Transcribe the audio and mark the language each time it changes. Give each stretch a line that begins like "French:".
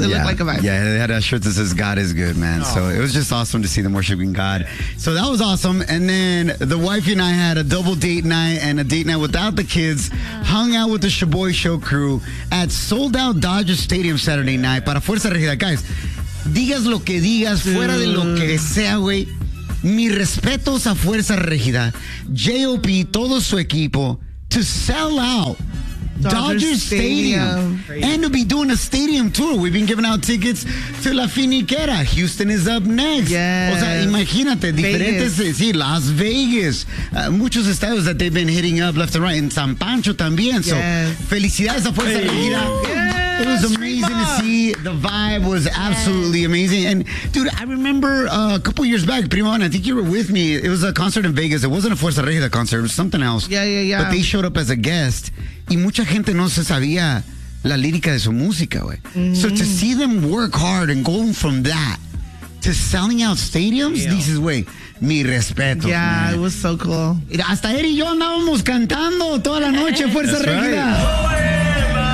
English: It looked like a vibe. Yeah, they had a shirt that says, God is good, man. Oh. So it was just awesome to see them worshiping God. So that was awesome. And then the wifey and I had a double date night and a date night without the kids. Hung out with the Chipotle Show crew at sold-out Dodger Stadium Saturday night.
Spanish: Para Fuerza Regida, guys. Digas lo que digas, fuera de lo que sea, güey. Mis respetos a Fuerza Regida, JOP, todo su equipo,
English: to sell out Dodger Stadium. And to be doing a stadium tour. We've been giving out tickets to La Finiquera. Houston is up next. Yes.
Spanish: O sea, imagínate, diferentes, sí, Las Vegas. Muchos estados
English: that they've been hitting up left and right.
Spanish: En San Pancho también. So, felicidades a Fuerza Regida.
English: It was amazing to see. The vibe was absolutely amazing. And, dude, I remember a couple years back, Prima Vane, I think you were with me. It was a concert in Vegas. It wasn't a Fuerza Regida concert. It was something else. Yeah. But they showed up as a guest.
Spanish: Y mucha gente no se sabía la lírica de su música, güey. Mm-hmm.
English: So to see them work hard and go from that to selling out stadiums, this is way.
Spanish: Mi respeto.
English: Yeah, man. It was so cool.
Spanish: Hasta él y yo andábamos cantando toda la noche, Fuerza Regida.